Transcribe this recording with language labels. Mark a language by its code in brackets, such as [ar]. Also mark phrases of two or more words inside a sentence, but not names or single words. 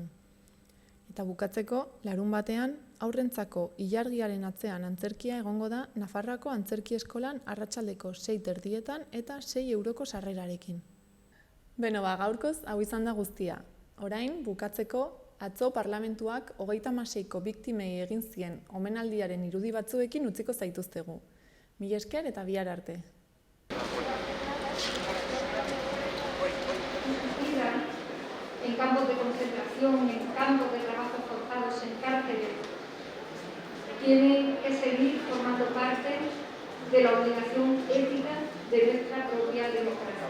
[eu] Eta bukatzeko, larunbatean, haurrentzako ilargiaren atzean antzerkia egongo da Nafarroako Antzerki Eskolan arratsaldeko 6:30 eta 6 euroko sarrerarekin. Beno, gaurkoz hau izan da guztia. Orain, bukatzeko, atzo parlamentuak 36ko biktimei egin zien omenaldiaren irudi batzuekin utziko zaituztegu. Mila esker eta bihar arte. [es] En campos de concentración, en campos de trabajo forzados, en cárceles, tienen que seguir formando parte de la obligación ética de nuestra propia democracia.